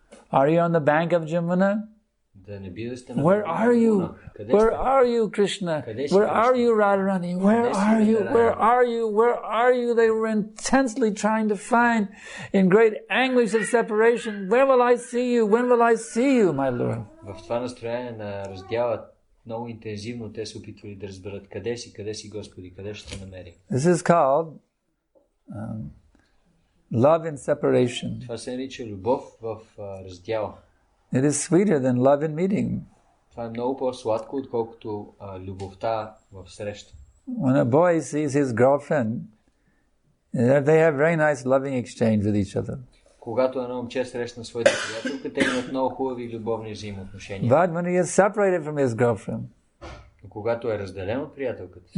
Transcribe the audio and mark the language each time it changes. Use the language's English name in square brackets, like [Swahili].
[English] Are you on the bank of Jamuna? [Bulgarian] Да не би да сте на [English] Where are you? Where are you, Krishna? Where are you, Radharani? Where are you? Where are you? Where are you? They were intensely trying to find, in great anguish of separation, when will I see you? When will I see you, my Lord? [Bulgarian] В това настроение на раздяла много интензивно те се опитвали да разберат къде си Господи, къде ще те намери. [English] This is called love in separation. [Bulgarian] Това се нарича любов в раздяла. [English] It is sweeter than love in meeting. [Bulgarian] Това е много по-сладко, отколкото любовта в среща. [English] When a boy sees his girlfriend, they have very nice loving exchange with each other. [Bulgarian] Когато едно момче срещна своята приятелка, те имат много хубави любовни взаимоотношения. [English] But when he is separated from his girlfriend, [Bulgarian] Но когато е разделен от приятелката си,